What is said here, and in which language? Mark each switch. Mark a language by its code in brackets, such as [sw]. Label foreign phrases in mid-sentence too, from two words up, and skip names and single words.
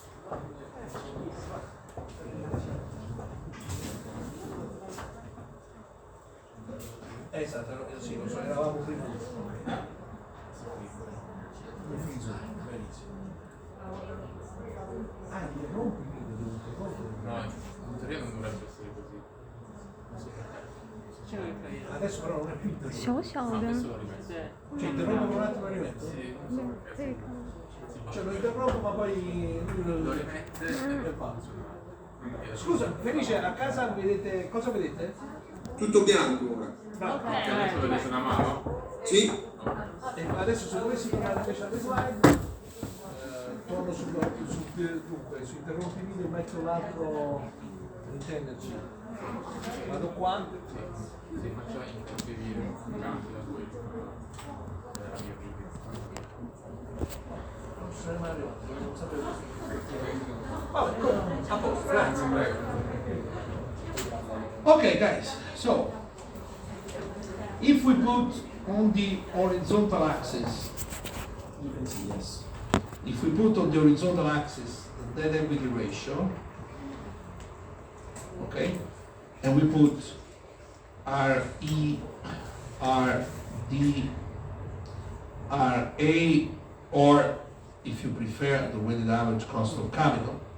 [it] Esatto, sì, lo so, eravamo prima. Benissimo. Ah, interrompi il video, devo interrompere. No, in teoria non dovrebbe essere così. Non so perché. Adesso però non è più interrompo. 小小 No, 的 adesso lo rimetto. Cioè interrompo un attimo e rimetto? Sì, non so perché. Cioè lo interrompo ma poi Lo rimette e fa. Scusa, Felice, a casa vedete cosa vedete? Tutto bianco ora. Bravo. Ok, adesso vedete una mano? Sì? E adesso se dovessi tornare invece alle slide, torno dunque, su interrompi video metto l'altro intenderci. Vado qua. Sì, faccio anche video, cambio da quello. La mia video. Non sapevo. Vabbè, a posto, grazie. Prego. [en] Okay, guys, so if we put on the horizontal axis, you can see yes. If we put on the horizontal axis the debt equity ratio, okay, and we put RE, RD, RA, or if you prefer, the weighted average cost of capital.